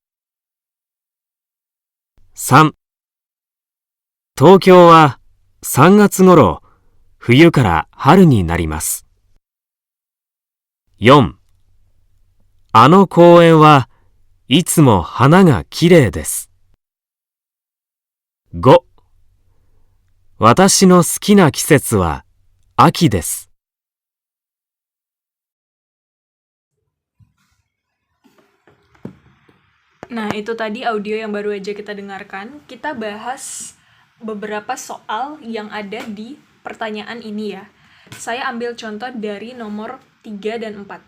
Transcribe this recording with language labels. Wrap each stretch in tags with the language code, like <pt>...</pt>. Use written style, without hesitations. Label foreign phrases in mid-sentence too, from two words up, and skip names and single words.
<ja>。3、東京は3月頃、冬から春になります。4、あの公園はいつも花がきれいです。5、私の好きな季節は秋です。</ja> <id>Nah, itu tadi audio yang baru aja kita dengarkan. Kita bahas beberapa soal yang ada di pertanyaan ini ya. Saya ambil contoh dari nomor 3 dan 4.</id>